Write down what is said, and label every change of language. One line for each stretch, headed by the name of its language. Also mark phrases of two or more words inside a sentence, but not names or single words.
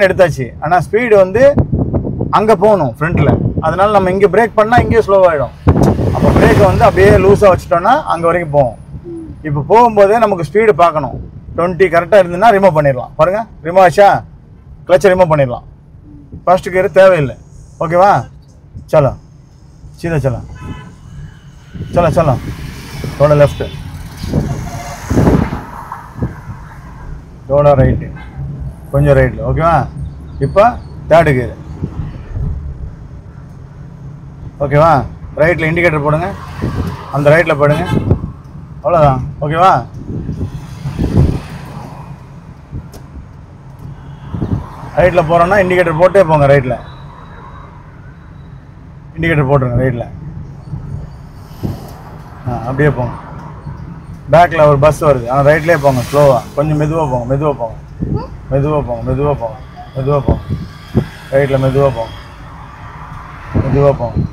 Tamil: எடுத்தாச்சு ஆனால் ஸ்பீடு வந்து அங்கே போகணும் ஃப்ரண்ட்டில் அதனால நம்ம இங்கே பிரேக் பண்ணால் இங்கே ஸ்லோவாகிடும் அப்போ பிரேக்கை வந்து அப்படியே லூஸாக வச்சுட்டோன்னா அங்கே வரைக்கும் போகும் இப்போ போகும்போதே நமக்கு ஸ்பீடு பார்க்கணும் 20 கரெக்டாக இருந்ததுன்னா ரிமூவ் பண்ணிடலாம் பாருங்கள் ரிமூவ் ஆச்சா கிளச்சை ரிமூவ் பண்ணிடலாம்
English: first gear
Tamil: தேவையில்லை ஓகேவா
Hindi: चलो सीधा चलो थोड़ा लेफ्ट थोड़ा राइट
Tamil: கொஞ்சம் ரைட்ல ஓகேவா இப்போ
English: third gear
Tamil: ஓகேவா ரைட்ல இண்டிகேட்டர் போடுங்க அந்த ரைட்ல போடுங்க அவ்வளவுதான் ஓகேவா ரைட்ல போறோம்னா இண்டிகேட்டர் போட்டே போங்க ரைட்ல இண்டிகேட்டர் போட்டுருங்க ரைட்ல அப்படியே போங்க பேக்ல ஒரு பஸ் வருது ஆனால் ரைட்லேயே போங்க ஸ்லோவா கொஞ்சம் மெதுவாக போங்க ரைட்டில் மெதுவாக போங்க